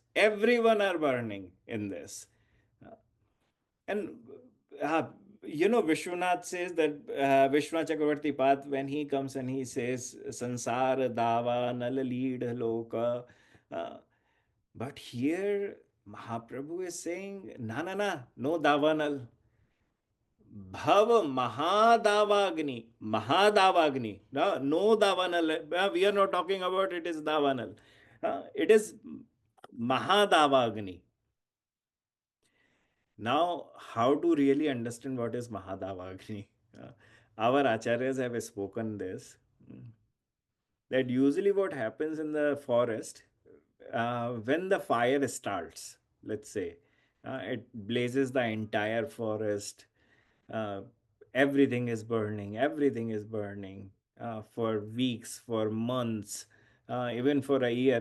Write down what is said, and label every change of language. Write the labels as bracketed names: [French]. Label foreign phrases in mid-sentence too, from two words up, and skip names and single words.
[English] Everyone are burning in this. And uh, Vishwanath says that Vishwanath Chakravarti Path, when he comes and he says, [Sanskrit] संसार दाव नल लीढ लोक. [English] Uh, but here, Mahaprabhu is saying, na na na, no Davanal. [Sanskrit] भव महादावाग्नि. [English] Mahadavagni. No, no Davanal. We are not talking about it is Davanal. It is Mahadavagni. Now, how to really understand what is Mahadavagni? Uh, our acharyas have spoken this, that usually what happens in the forest, when the fire starts, let's say, it blazes the entire forest, uh, everything is burning for weeks, for months, even for a year.